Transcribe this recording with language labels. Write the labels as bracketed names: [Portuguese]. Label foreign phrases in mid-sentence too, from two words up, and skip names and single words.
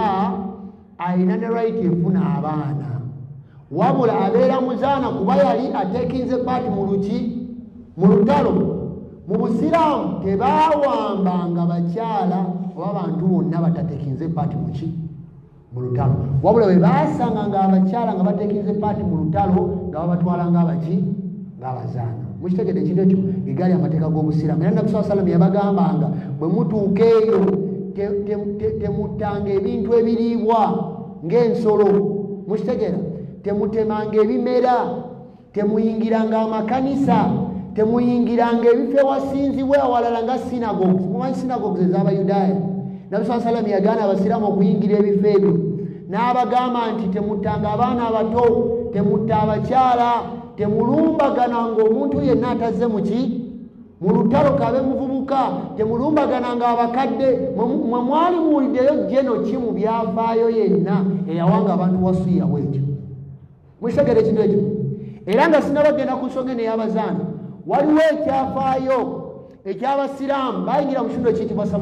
[Ganda] alina ne right efuna abaana wabula abeera muzaana kuba yali atekinze paati mu luki mu lutalo mu busiraamu tebaawambanga bakyala oba abantu bonna batatekinze paati muki mu lutalo wabula bwe baasanga nga abakyala nga batekinze paati mu lutalo nga babatwala ng'abaki ng'abazaana mukitegedde ekintu ekyo egaali amateeka g'obusiraamu era nabbi [Arabic] صلى الله عليه وسلم [Ganda] yabagambanga bwe mutuuka eyo temuttanga ebintu ebiriibwa ng'ensolo mukitegeera temutemanga ebimera temuyingiranga amakanisa temuyingiranga ebifo ewasinzibwa awalala nga synagogues mumanyi synagogues ez'abayudaaya nabbi [Arabic] صلى الله عليه وسلم [Ganda] yagaana abasiraamu okuyingira ebifo ebyo n'abagamba nti temuttanga abaana abato temutta abakyala temulumbagananga omuntu yenna atazze muki mu lutalo kabe muvubuka temulumbagananga abakadde mwe mwali muwuliddeyo jeno ki mu byafaayo yenna eyawanga abantu wasuyawo ekyo mukitegeera ekintu ekyo era nga sinabagenda ku nsonga eno ey'abazaana waliwo ekyafaayo eky'abasiraamu bayingira mu kitundu ekiyitibwa